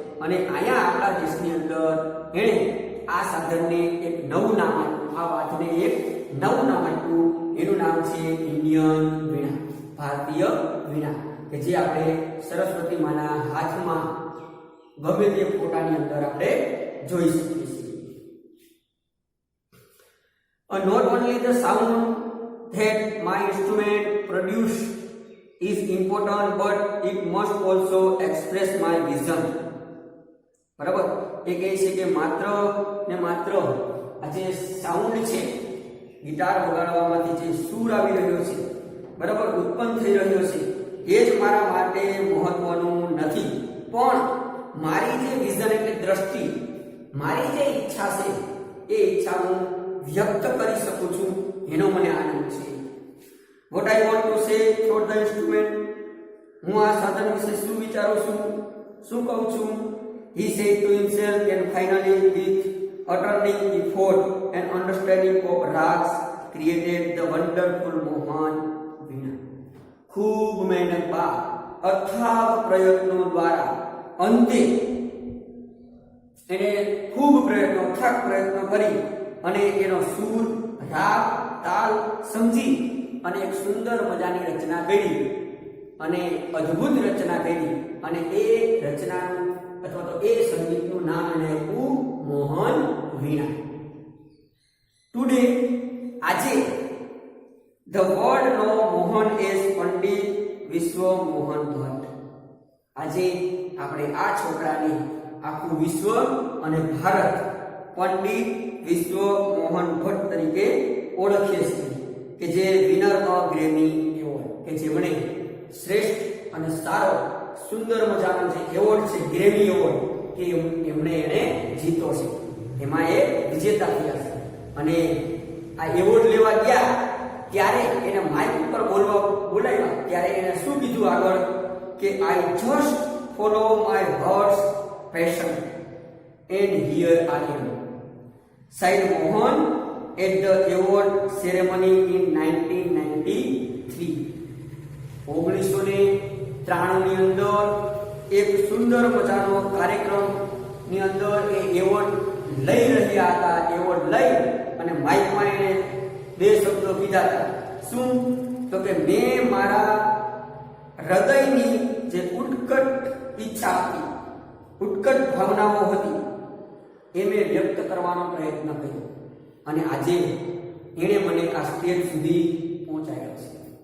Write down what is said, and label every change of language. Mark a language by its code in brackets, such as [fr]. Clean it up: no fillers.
[gu] અને અહીંયા આપણા દેશની અંદર એણે આ સાધનને એક નવું નામ આપ્યું, આ વાતને એક નવું નામ આપ્યું. એનું નામ છે ઇન્ડિયન વીણા, ભારતીય વીણા, કે જે આપણે સરસ્વતી માના હાથમાં ગમે તે ફોટાની અંદર આપણે જોઈ શકીએ છીએ. [en] Not only the sound that my instrument produce is important but it must also express my vision. [gu] બરાબર. એ કહે છે કે માત્ર ને માત્ર આ જે સાઉન્ડ છે ગિટાર વગાડવામાંથી જે સૂર આવી રહ્યો છે બરાબર ઉત્પન્ન થઈ રહ્યો છે એ જ મારા માટે મહત્વનું નથી, પણ મારી જે વિઝન એટલે દ્રષ્ટિ, મારી જે ઈચ્છા છે એ ઈચ્છા હું વ્યક્ત કરી શકું છું એનો મને આનંદ છે. [en] what I want to say for the instrument, [gu] હું આ સાધન વિશે શું વિચારું છું, શું કહું છું. [en] He said to himself and finally with utterly effort and understanding of rags created the wonderful Mohan Veena. [gu] ખૂબ મહેનત બાદ અથાગ પ્રયત્નો દ્વારા અંતે એને ખૂબ અથાગ પ્રયત્નો કરી અને એનો સૂર, રાગ, તાલ સમજી અને એક સુંદર મજાની રચના કરી અને અદ્ભુત રચના કરી અને એ રચનાનું અથવા તો એ સંગીતનું નામ એને આપ્યું મોહન વીણા. ટુડે આજે [en] The world know Mohan as Pandit Vishwa Mohan Bhatt. [gu] આજે આપણે આ છોકરાને આખું વિશ્વ અને ભારત પંડિત વિશ્વ મોહન ભટ્ટ તરીકે ઓળખીએ છીએ, કે જે [en] winner of Grammy award, [gu] કે જેમણે શ્રેષ્ઠ અને સારો સુંદર મજાનો જે એવોર્ડ છે ગ્રેમી એવોર્ડ, કે એમણે એને જીતો છે, એમાં એ વિજેતા થયા છે. અને આ એવોર્ડ લેવા ગયા ત્યારે એને માઇક ઉપર બોલાવ્યા ત્યારે એને શું કીધું આગળ, કે [en] I just follow my heart's passion and here I am. Said Mohan at the award ceremony in 1993. [gu] 1993 ની અંદર એક સુંદર મજાનો કાર્યક્રમ ની અંદર એ એવોર્ડ લઈ રહ્યા હતા. એવોર્ડ લઈ અને માઇકમાં એને બે શબ્દો કીધા હતા. શું? તો કે મેં મારા હૃદયની જે ઉત્કટ ઈચ્છા હતી, ઉત્કટ ભાવનાઓ હતી, એ મેં વ્યક્ત કરવાનો પ્રયત્ન કર્યો અને આજે એણે મને આ સ્ટેજ સુધી પહોંચાડ્યો છે.